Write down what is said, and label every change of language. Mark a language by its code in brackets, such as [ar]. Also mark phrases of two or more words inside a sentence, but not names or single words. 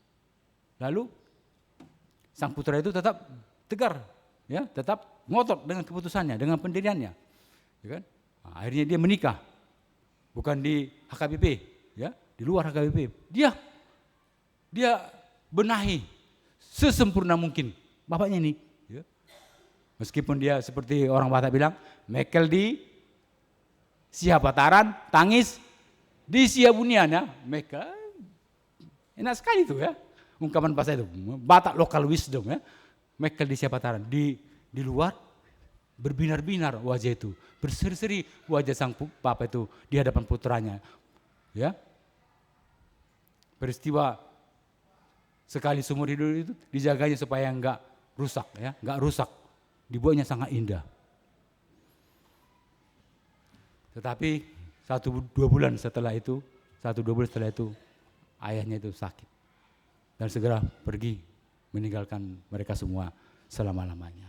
[id] Lalu sang putra itu tetap tegar, ya, tetap ngotot dengan keputusannya, dengan pendiriannya, ya kan? Nah, akhirnya dia menikah, bukan di HKBP, ya, di luar HKBP. Dia benahi sesempurna mungkin bapaknya ini. Ya. Meskipun dia seperti orang Batak bilang, [bbc] mekel di Siapataran, tangis di Siabunian ya, mekel. [id] Enak sekali itu ya, ungkapan bahasa itu, Batak [en] local wisdom [id] ya. [bbc] Mekel di Siapataran, [id] di luar berbinar-binar wajah itu, berseri-seri wajah sang papa itu di hadapan putranya. Ya. Peristiwa sekali seumur hidup itu dijaganya supaya enggak rusak ya, enggak rusak. Dibuatnya sangat indah. Tetapi 1-2 bulan setelah itu ayahnya itu sakit dan segera pergi meninggalkan mereka semua selama-lamanya.